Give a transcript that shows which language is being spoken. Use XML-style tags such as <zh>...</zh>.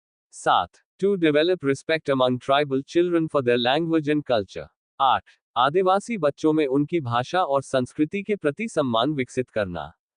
<en>7. To develop respect among tribal children for their language and culture. 8.</en> <hi>आदिवासी बच्चों में उनकी भाषा और संस्कृति के प्रति सम्मान विकसित करना।</hi>